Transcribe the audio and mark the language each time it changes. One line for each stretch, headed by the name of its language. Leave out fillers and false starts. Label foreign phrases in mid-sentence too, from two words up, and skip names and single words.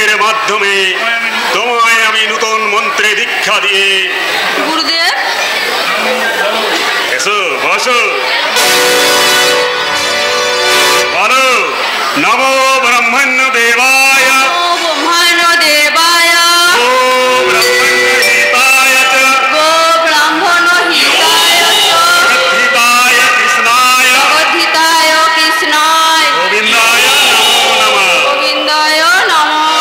Bangla: মাধ্যমে তোমায় আমি নূতন মন্ত্রে দীক্ষা দিয়ে গুরুদেব এসো বসো বলো
Sanskrit: নম ব্রহ্মণ্য দেবায় ব্রহ্মণ্য দেবায় ও ব্রহ্মণ্য হিতায় চ গো ব্রাহ্মণ হিতায় প্রথিতায় কৃষ্ণায় অধিতায় কৃষ্ণায় গোবিন্দায় নমো নমঃ গোবিন্দায় নমো